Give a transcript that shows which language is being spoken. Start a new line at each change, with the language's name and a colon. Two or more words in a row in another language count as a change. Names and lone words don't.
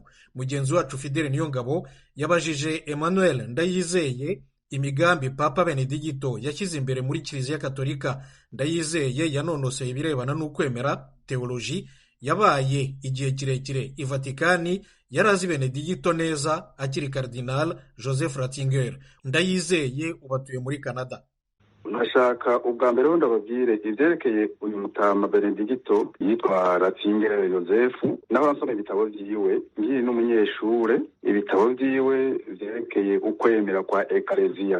Kinyarwanda: Mugenzi wacu Fidele Niyongabo yabajije Emmanuel Ndayizeye imigambi papa Benedigito yashyize imbere muri Kiliziya Gatolika.
Rundi: Ndayizeye yanonoseye ibirebana n'ukwemera teoloji, yabaye igihe kirekire i Vatikani, yarazi Benedigito neza akiri Cardinal Joseph Ratzinger. Ndayizeye ubatuye muri Canada. Nashaka ubwa mbere ndababwire ivyerekeye uyu mutama Benedigito yitwa Ratzinger Joseph, naho nsoma ibitabo vyiwe nkiri n'umunyeshure, ibitabo vyiwe vyerekeye ukwemera kwa Ecclesia.